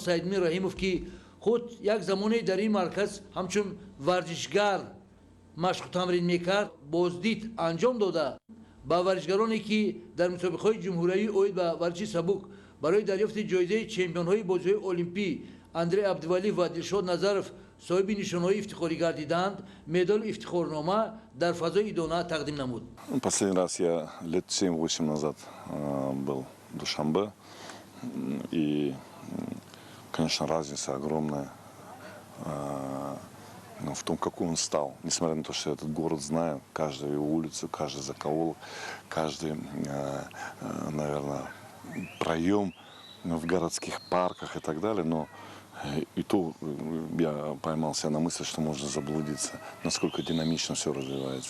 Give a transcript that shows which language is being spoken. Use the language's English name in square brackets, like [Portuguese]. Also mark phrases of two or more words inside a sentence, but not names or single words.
[Tajik] Саидмин Раимов, ки худ як замоне дар ин марказ ҳамчун варзишгар машқу тамрин мекард, боздид анҷом дода ба варзишгароне, ки дар мусобиқаҳои ҷумҳуриявӣ оид ба варзиши сабук барои дарёфти ҷоизаи чемпионҳои бозиҳои олимпӣ Андрей Абдувалиев ва Дилшод Назаров соҳиби нишонҳои ифтихорӣ гардиданд, медал ифтихорнома дар фазои идона тақдим намуд. [Russian] Последний раз я лет 7-8 назад был в Душанбе, и, конечно, разница огромная в том, какой он стал. Несмотря на то, что я этот город знаю, каждую его улицу, каждый закоулок, каждый, наверное, проем в городских парках и так далее, но и то я поймал себя на мысли, что можно заблудиться, насколько динамично все развивается.